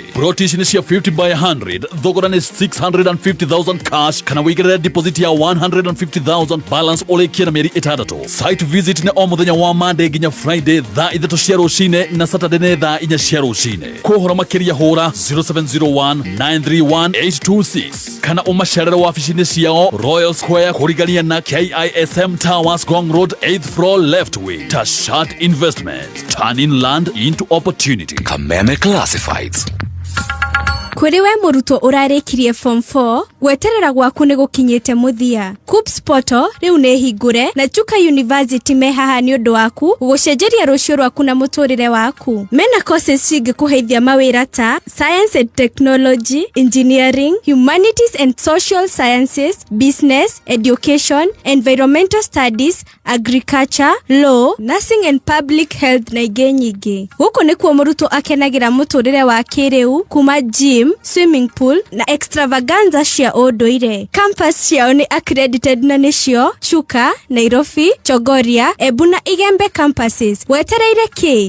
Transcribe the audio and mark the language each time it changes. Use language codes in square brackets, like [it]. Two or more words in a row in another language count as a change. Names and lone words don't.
[ki] Broti ici nĩ cia 50 by 100, thogora nĩ 650,000 cash kana wĩigĩrĩre deposit ya 150,000 balance ũrĩkie na mĩeri 6. [en] Site visit [ki] nĩ o mũthenya wa Monday nginya Friday thaa 3 cia rũcinĩ na Saturday nĩ thaa 4 cia rũcinĩ. Kũhora makĩria hũra 0701931826 kana ũmacerere wabici-inĩ ciao Royal Square kũrigania na KISM Towers Gong Road [en] 8th floor left wing. Tashat Investments, turning land into opportunity. Kameme Classifieds. [ki] Kuri we mũrutwo ũrarĩkirie form 4 gweterera gwaku nĩ gũkinyĩte mũthia. KUPS portal rĩu nĩ hingũre na Chuka University me haha nĩ ũndũ waku gũcenjeria rũciũ rwaku na mũtũrĩre waku. Mena courses cingĩkũheithia mawĩra ta [en] Science and Technology, Engineering, Humanities and Social Sciences, Business, Education, Environmental Studies, Agriculture, Law, Nursing and Public Health [ki] na ingĩ nyingĩ. Gũkũ nĩkuo mũrutwo akenagĩra mũtũrĩre wa kĩrĩu kuma [en] gym, swimming pool [ki] na extravaganza cia cia ũndũire. Campus ciao nĩ accredited na nĩcio Chuka, Nairobi, Chogoria, Embu na Igembe campuses. Wetereire kĩ?